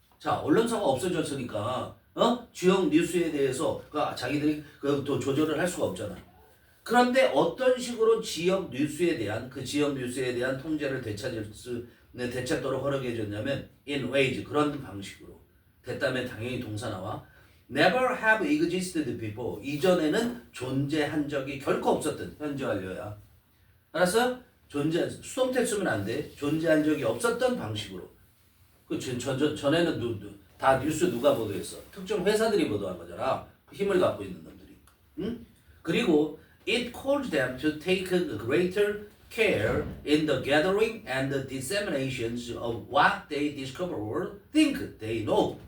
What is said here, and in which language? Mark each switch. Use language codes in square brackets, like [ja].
[ko] 자, 언론사가 없어졌으니까 지역 뉴스에 대해서 자기들이 또 조절을 할 수가 없잖아. 그런데 어떤 식으로 지역 뉴스에 대한 통제를 되찾도록 허락해 줬냐면 [en] in ways [ko] 그런 방식으로. 됐다면 당연히 동사 나와. [en] Never have existed before. [ko] 이전에는 존재한 적이 결코 없었던 현재 완료야. 알았어? 수동태 쓰면 안 돼. 존재한 적이 없었던 방식으로. 전에는 다 뉴스 누가 보도했어? 특정 회사들이 보도한 거잖아. 그 힘을 갖고 있는 놈들이. 응? [en] 그리고 it calls them to take greater care in the gathering and the disseminations of what they discover or think they know.